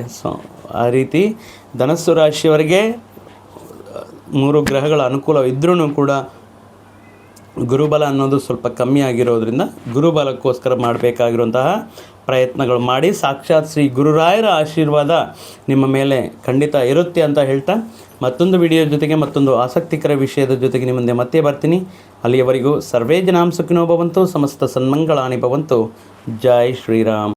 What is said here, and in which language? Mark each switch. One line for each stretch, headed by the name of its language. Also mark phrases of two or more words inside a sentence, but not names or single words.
Kannada: ಸೊ ಆ ರೀತಿ ಧನಸ್ಸು ರಾಶಿಯವರಿಗೆ 3 ಗ್ರಹಗಳ ಅನುಕೂಲ ಇದ್ರೂ ಕೂಡ ಗುರುಬಲ ಅನ್ನೋದು ಸ್ವಲ್ಪ ಕಮ್ಮಿ ಆಗಿರೋದ್ರಿಂದ ಗುರುಬಲಕ್ಕೋಸ್ಕರ ಮಾಡಬೇಕಾಗಿರುವಂತಹ ಪ್ರಯತ್ನಗಳು ಮಾಡಿ. ಸಾಕ್ಷಾತ್ ಶ್ರೀ ಗುರುರಾಯರ ಆಶೀರ್ವಾದ ನಿಮ್ಮ ಮೇಲೆ ಖಂಡಿತ ಇರುತ್ತೆ ಅಂತ ಹೇಳ್ತಾ ಮತ್ತೊಂದು ವಿಡಿಯೋ ಜೊತೆಗೆ ಮತ್ತೊಂದು ಆಸಕ್ತಿಕರ ವಿಷಯದ ಜೊತೆಗೆ ನಿಮ್ಮ ಮುಂದೆ ಮತ್ತೆ ಬರ್ತೀನಿ.
Sanskrit: ಅಲ್ಲಿಯವರೆಗೂ ಸರ್ವೇ ಜನಾಂ ಸುಖಿನೋ ಭವಂತು, ಸಮಸ್ತ ಸನ್ಮಂಗಳಾನಿ ಭವಂತು.
Kannada: ಜೈ ಶ್ರೀರಾಮ್.